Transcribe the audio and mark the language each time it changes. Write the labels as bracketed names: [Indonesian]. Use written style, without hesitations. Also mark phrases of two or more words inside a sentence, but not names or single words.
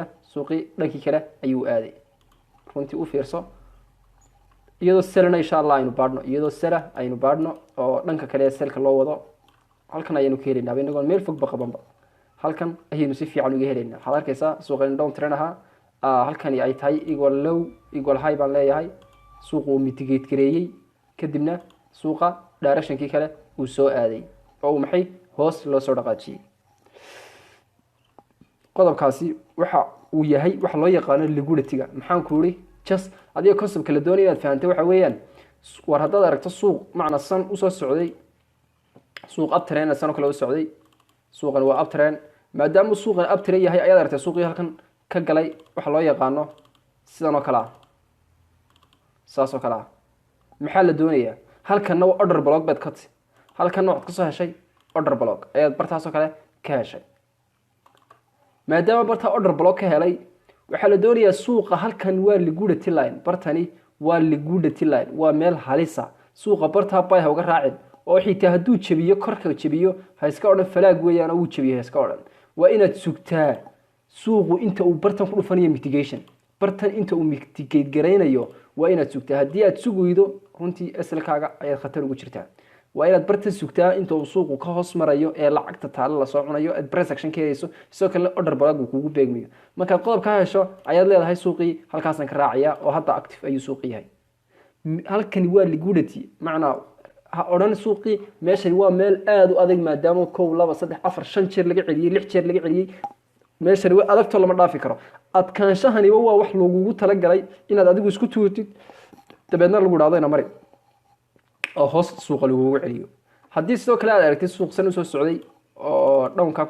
[Somali] suuqii dhankii kale ayuu aaday runtii u fiirso iyadoo selana insha Allah aynu baadhno oo dhanka kale ee selka loo wado halkan ayaynu ka helaynaa inagoo meel fog baqabanba halkan ayaynu si fiican uga helaynaa waxaad arkaysaa suuqan [English] down trend [Somali] halkani ay tahay [English] equal low equal high [Somali] baan leeyahay suuqu uu mitigate gareeyay kadibna suuqa directionkii kale uu soo aaday oo maxay hoos loo soo dhaqaajiyay qodobkaasi waxa uu yahay waxa loo yaqaan liquidity-ga maxaan ku yiri just adiga concept kala doonay inaad fahanto waxa weeyaan war haddaad aragto suuq macna san u soo socday suuq uptrend san kale u socday suuqan waa uptrend maadaama suuqan uptrend yahay ayaad aragtay suuqii halkan ka galay waxa loo yaqaano sidan oo kale ah saas oo kale ah maxaa la doonayaa halkanna waa [English] order block [Somali] baad ka ti halkanna waxaad kasoo heshay [English] order block [Somali] ayaad bartaas oo kale ka heshay maadaama bartaa [English] order block [Somali] ka helay waxaa la doonayaa suuqa halkan waa [English] liquidity line [Somali] bartani waa [English] liquidity line [Somali] waa meel halisa suuqa bartaa bay ha uga raacin oo xitaa hadduu jabiyo korka jabiyo ha iska odhan falaag weeyaan uu jabiyo ha iska odhan waa inaad sugtaa suuqu inta uu bartan ku dhufanayo mitigation bartan inta uu mitigate garaynayo waa inaad sugtaa haddii aad sugaydo runtii asalkaaga ayaad khatar ugu jirtaa waa inaad bartan sugtaa inta uu suuqu ka hoos marayo ee lacagta taalo la soo cunayo aad [English] price action [Somali] ka helayso sidoo kale [English] order block [Somali] uu kugu beegmayo markaad qodob ka hesho ayaad leedahay suuqii halkaasan ka raacaya oo hadda active ayuu suuqi yahay halkani waa liquidity macnaa ha odhan suuqii meeshani waa meel aad u adag maadaama 1 2 3 4 5 jeer laga celiyay 6 jeer laga celiyay meeshani waa adagto lama dhaafi karo adkaanshahani waa wax lagugu talagalay inaad adigu isku tuurtid dabeedna lagu dhaado ina mari oo hoos suuqa lagugu celiyo haddii sidoo kale aad aragtid suuq san u soo socday oo dhawnka ku